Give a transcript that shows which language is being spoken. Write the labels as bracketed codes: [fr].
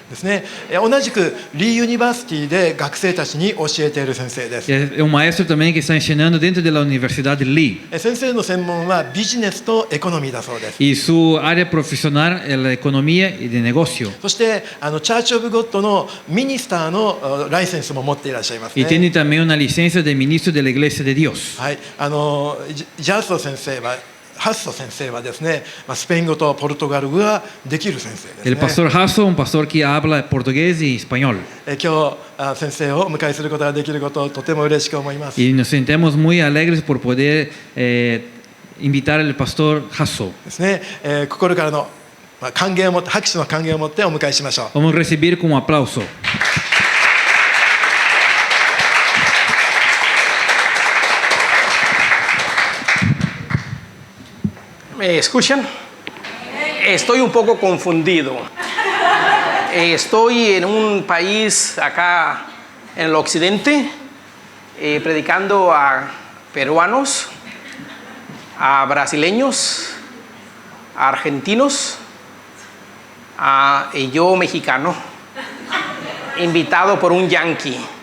[ja] ですね、同じくリーユニバーシティで学生たちに教えている先生です。 [es] Es un maestro también que está enseñando dentro de la Universidad de Lee. [ja] 先生の専門はビジネスとエコノミーだそうです。 [es] Y su área profesional es la economía y de negocio. [ja] そしてチャーチ・オブ・ゴッドのミニスターのライセンスも持っていらっしゃいますね。 [es] Y tiene también una licencia de ministro de la Iglesia de Dios. [ja] はい、ジャーソ先生はハッソ先生はですね、スペイン語とポルトガル語ができる先生ですね。 [es] El pastor Hasso, un pastor que habla portugués y español. [ja] 今日先生をお迎えすることができることをとても嬉しく思います。 [es] Y nos sentimos muy alegres por poder invitar al pastor Hasso. [ja] ですね、心からの歓迎を持って、拍手の歓迎を持ってお迎えしましょう。 [es] Vamos a recibir con un aplauso. ¿Me escuchan? Estoy un poco confundido. Estoy en un país acá en el occidente, predicando a peruanos, a brasileños, a argentinos, y yo mexicano, invitado por un yanqui.